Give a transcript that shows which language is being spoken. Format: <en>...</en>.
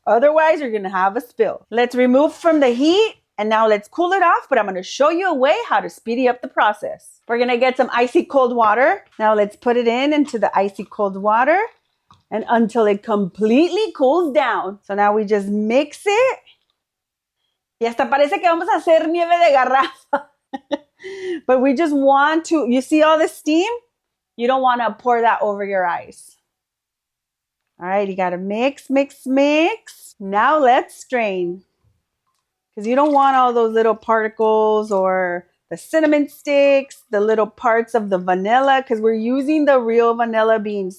<en>Otherwise, you're going to have a spill. Let's remove from the heat, and now let's cool it off, but I'm going to show you a way how to speed up the process. We're going to get some icy cold water. Now let's put it into the icy cold water and until it completely cools down. So now we just mix it.</en> <es>Y hasta parece que vamos a hacer nieve de garrafa.</es> <en>But we just want to, you see all the steam? You don't want to pour that over your ice. All right, you got to mix, mix, mix. Now let's strain. Because you don't want all those little particles or the cinnamon sticks, the little parts of the vanilla, because we're using the real vanilla beans.</en>